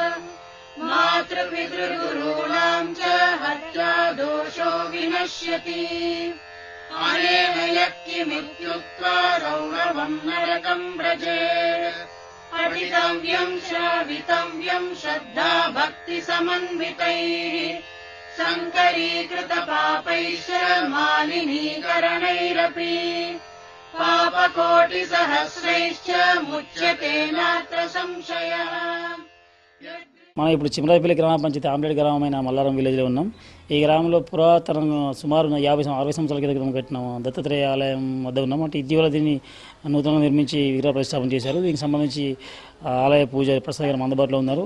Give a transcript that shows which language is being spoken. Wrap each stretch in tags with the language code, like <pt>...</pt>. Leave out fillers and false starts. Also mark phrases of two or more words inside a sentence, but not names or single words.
<sa>मातृपितृगुरूणां च हत्या दोषो विनश्यति अनेन यत्किमित्युक्त्वा रौरवं नरकं व्रजेत् पठितव्यं श्रावितव्यं श्रद्धा भक्ति समन्वितैः संकरीकृतपापैश्च मालिनीकरणैरपि पापकोटिसहस्रैश्च मुच्यते नात्र संशयः.</sa> <te>మనం ఇప్పుడు చిమరాజపల్లి గ్రామ పంచాయతీ ఆమ్లెట్ గ్రామమైన మల్లారం విలేజ్లో ఉన్నాం. ఈ గ్రామంలో పురాతన సుమారు 50-60 సంవత్సరాల క్రితం కట్టిన దత్తాత్రేయ ఆలయం వద్ద ఉన్నాం. అంటే ఇటీవల దీన్ని నూతనంగా నిర్మించి విగ్రహ ప్రతిష్టాపన చేశారు. దీనికి సంబంధించి ఆలయ పూజ ప్రసాద్ గారు అందుబాటులో ఉన్నారు.</te>